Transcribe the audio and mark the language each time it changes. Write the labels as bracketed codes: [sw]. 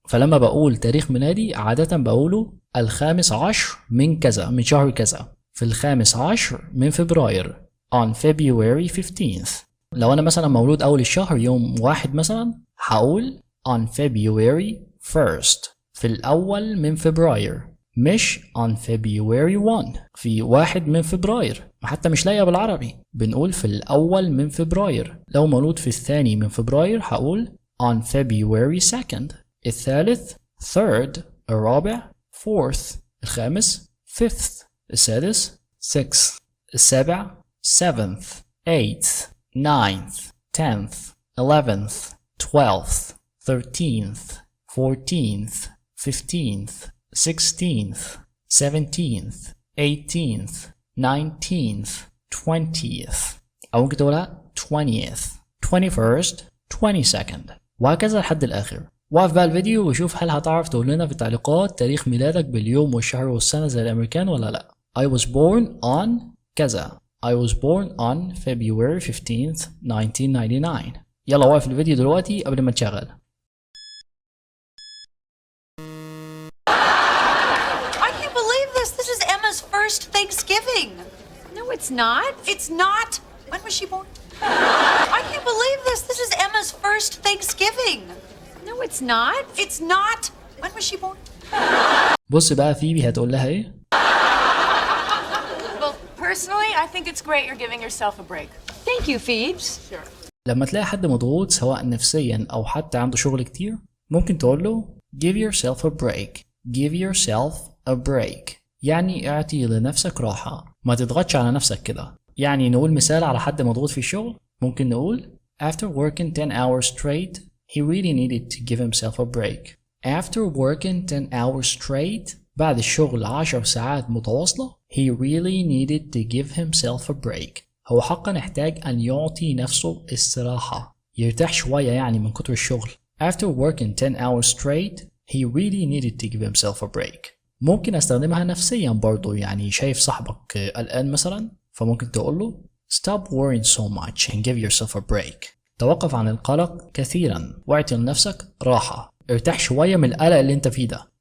[ar] فلما بقول تاريخ ميلادي عادة بقوله 15 من كذا من شهر كذا في 15 من فبراير [en] on February 15th. [ar] لو أنا مثلا مولود أول الشهر يوم 1 مثلا هقول [en] on February 1st [ar] في الأول من فبراير، مش [en] on February 1 [ar] في 1 من فبراير، حتى مش لاقيها بالعربي، بنقول في الأول من فبراير. لو مولود في الثاني من فبراير هقول [en] on February 2nd، [ar] الثالث 3rd، الرابع 4th، الخامس 5th، السادس 6th، السابع 7th، [en] 8th، 9th، 10th، 11th، 12th، 13th، 14th، 15th، 16th، 17th، 18th، 19th، 20th، [ar] أو ممكن تقولها [en] 20th، 21st، 22nd، [ar] وهكذا لحد الآخر. وقف بقى الفيديو وشوف هل هتعرف تقول لنا في التعليقات تاريخ ميلادك باليوم والشهر والسنة زي الأمريكان ولا لأ. [en] I was born on كذا. I was born on February 15th, 1999. [ar] يلا وقف الفيديو دلوقتي قبل ما تشغل. [en] I can't believe this. This is Emma's first Thanksgiving. No, it's not. It's not. When was she born? I can't believe this. This is Emma's first Thanksgiving. No, it's not. It's not. When was she born? [ar] بص بقى فيبي هتقول لها ايه؟ [en] Well, personally, I think it's great you're giving yourself a break. Thank you, Phoebes. Sure. [ar] لما تلاقي حد مضغوط سواء نفسيا أو حتى عنده شغل كتير، ممكن تقول له [en] give yourself a break. give yourself a break [ar] يعني اعطي لنفسك راحة، ما تضغطش على نفسك كده. يعني نقول مثال على حد مضغوط في الشغل، ممكن نقول [en] after working 10 hours straight he really needed to give himself a break. After working 10 hours straight [ar] بعد الشغل 10 ساعات متواصلة [en] he really needed to give himself a break. [ar] هو حقا يحتاج أن يعطي نفسه استراحة، يرتاح شوية يعني من كتر الشغل. [en] After working 10 hours straight he really needed to give himself a break. [ar] ممكن استخدمها نفسيا برضو، يعني شايف صاحبك قلقان مثلا فممكن تقول له [en] stop worrying so much and give yourself a break. [ar] توقف عن القلق كثيرا واعطي لنفسك راحة، ارتاح شوية من القلق اللي انت فيه ده.